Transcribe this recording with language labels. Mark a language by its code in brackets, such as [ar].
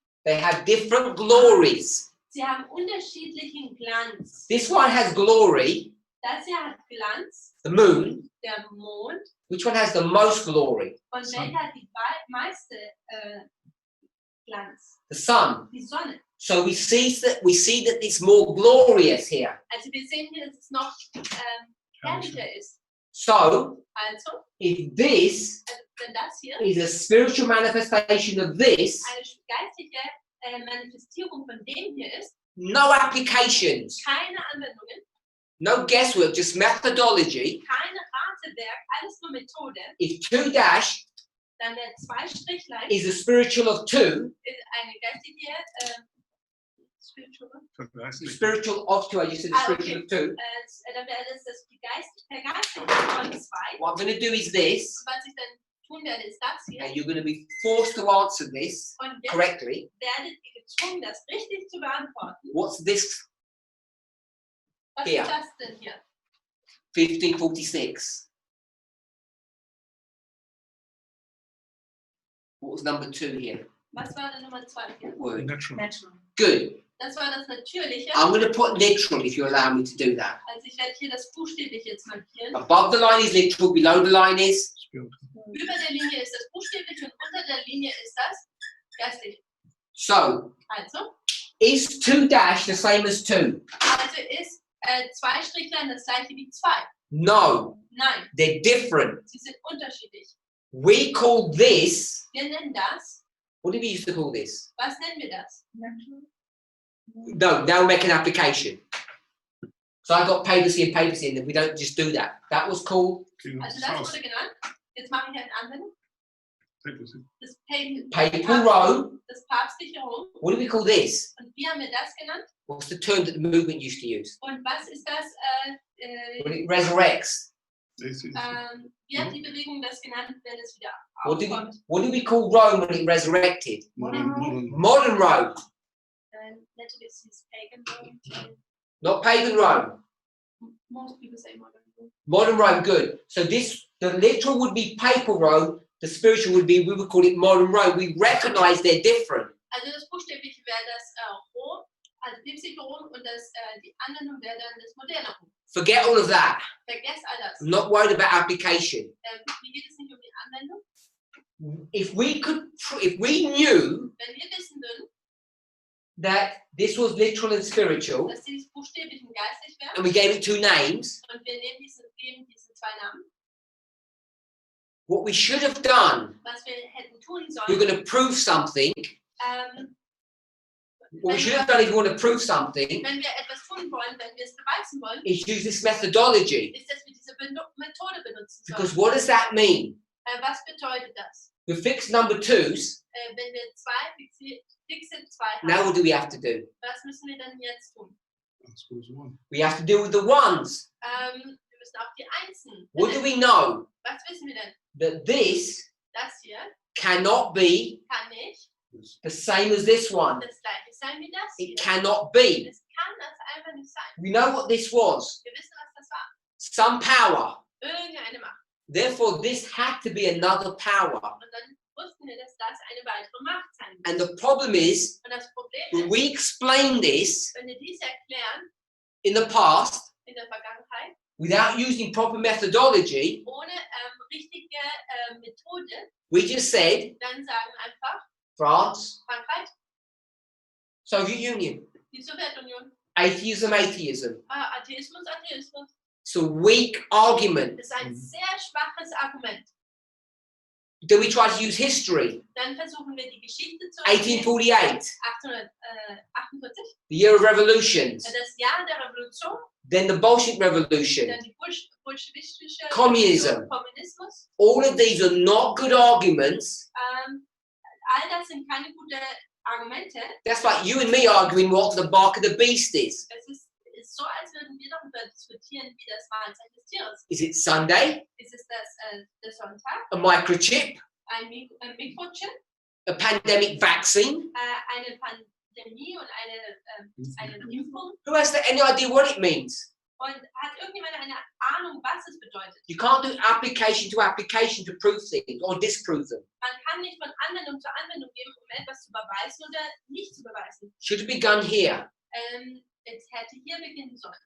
[en] They have different glories. [de] Sie haben unterschiedlichen Glanz. [en] This one has glory, [de] Das hier hat Glanz, [en] the moon. [de] der Mond. [en] Which one has the most glory? [de] Und welcher hat die meiste Glanz? [en] The sun. [de] Die Sonne. [en] So we see that it's more glorious here. [de] Also wir sehen hier, dass es noch herrlicher ist. [en] So [de] Also, [en] if this [de] wenn das hier [en] is a spiritual manifestation of this, [de] eine geistige Manifestierung von dem hier ist, [en] no applications, [de] keine Anwendungen, [en] no guesswork, just methodology. [de] keine Ratewerk, alles nur Methode, [en] If 2 dash [de] dann wäre 2 Strichlein [en] is a spiritual of 2, [de] ist eine geistige [en] spiritual of 2, I just said the spiritual of 2. [de] dann wäre das die Geistige von 2. [en] What I'm going to do is this, [de] Und was ich dann tun werde, ist das hier. [en] and you're going to be forced to answer this [de] Und jetzt [en] correctly. [de] werdet ihr gezwungen, das richtig zu beantworten. [en] What's this? [de] Was Hier. ist das denn hier? 1546. [en] What was number 2 here? [de] Was war denn Nummer 2 hier? [en] Word. Natural. Natural. Good. [de] Das war das Natürliche. [en] I'm going to put literal if you allow me to do that. [de] Also ich werde hier das Buchstäbliche jetzt markieren. [en] Above the line is literal, below the line is. Spiritual. [de] Über der Linie ist das Buchstäbliche und unter der Linie ist das Geistliche. [en] So, [de] Also [en] is 2 dash the same as 2? [de] ist 2 Strichlein das gleiche wie 2. [en] No, [de] Nein, [en] they're different. [de] sie sind unterschiedlich. [en] We call this, [de] Wir nennen das, [en] what did we used to call this? [de] was nennen wir das? [en] Natural. No, now make an application. So I got papacy and papacy, and we don't just do that. That was called King of [de] Also [en] the [de] das [en] south. [de] wurde genannt. Jetzt mache ich eine Anwendung. [en] Papacy. [de] Das [en] papal Rome. [de] Das päpstliche Rom. [en] What do we call this? [de] Und wie haben wir das genannt? [en] What's the term that the movement used to use? [de] Und was ist das? [en] When it resurrects. [de] Wie hat die Bewegung das genannt, wenn es wieder [en] What [de] aufkommt? [en] do we call Rome when it resurrected? Modern. Modern Rome, Naturally, it's pagan Rome. not pagan Rome. Most people say modern Rome. Modern Rome, good. So the literal would be papal Rome, the spiritual would be, we would call it modern Rome. We recognize they're different. [de] Also das Buchstäbliche wäre das Rom, also päpstliche Rom und die Anwendung wäre dann das moderne Rom. [en] Forget all of that. [de] Vergesst all das. [en] I'm not worried about application. [de] Mir geht es nicht um die Anwendung. [en] If we knew [de] Wenn wir wissen würden, [en] that this was literal and spiritual, [de] dass dies buchstäblich und geistlich wäre, [en] and we gave it 2 names, [de] und wir geben diese 2 Namen, [en] what we should have done, [de] was wir hätten tun [en] we're [de] sollen, [en] going to prove something. What we should have done if we want to prove something [de] wenn wir etwas tun wollen, wenn wir es beweisen wollen, [en] is use this methodology. [de] ist, dass wir diese Methode benutzen [en] Because [de] sollen. [en] what does that mean? [de] Was bedeutet das? [en] We fixed number 2s. [de] Wenn wir fixe 2 [en] Now [de] haben, [en] what do we have to do? [de] was müssen wir dann jetzt tun? [en] That's goes one. We have to deal with the ones. [de] Wir müssen auch die Einsen. [en] What do we know? [de] Was wissen wir denn? [en] That this [de] Das hier [en] cannot be [de] kann nicht [en] the same as this one. [de] das gleiche sein wie das hier. [en] It cannot be. [de] Das kann das einfach nicht sein. [en] We know what this was. [de] Wir wissen, was das war. [en] Some power. [de] Irgendeine Macht. [en] Therefore, this had to be another power. [de] Und dann wussten wir, dass das eine weitere Macht sein muss. [en] And the problem is, [de] Und das Problem [en] we explain this [de] wenn wir dies erklären [en] in the past, [de] in der Vergangenheit, [en] without using proper methodology, [de] ohne richtige Methode, [en] we just said [de] dann sagen einfach [en] France, [de] Frankreich, [en] Soviet Union, [de] die Sowjetunion, [en] atheism, atheism. [de] Atheismus, Atheismus. [en] It's a weak argument. [de] Das ist ein sehr schwaches Argument. [en] Then we try to use history. [de] Dann versuchen wir die Geschichte zu 1848, 1848, [en] the year of revolutions. [de] das Jahr der Revolution, [en] Then the Bolshevik Revolution. [de] dann die bolschewistische [en] Communism. [de] Revolution, Kommunismus. [en] All of these are not good arguments. [de] All das sind keine guten Argumente. [en] That's like you and me arguing what the bark of the beast is. [de] Es ist so, als würden wir darüber diskutieren, wie das Mahlzeit des Tieres ist. [en] Is it Sunday? [de] Ist es der Sonntag, [en] A microchip? [de] ein Mikrochip, [en] A pandemic vaccine? [de] eine Pandemie und eine Impfung? [en] Who has any idea what it means? [de] Und hat irgendjemand eine Ahnung, was es bedeutet? [en] You can't do application to prove things or disprove them. [de] Man kann nicht von Anwendung zu Anwendung gehen, um etwas zu beweisen oder nicht zu beweisen. [en] Should have begun here. [de] Es hätte hier beginnen sollen,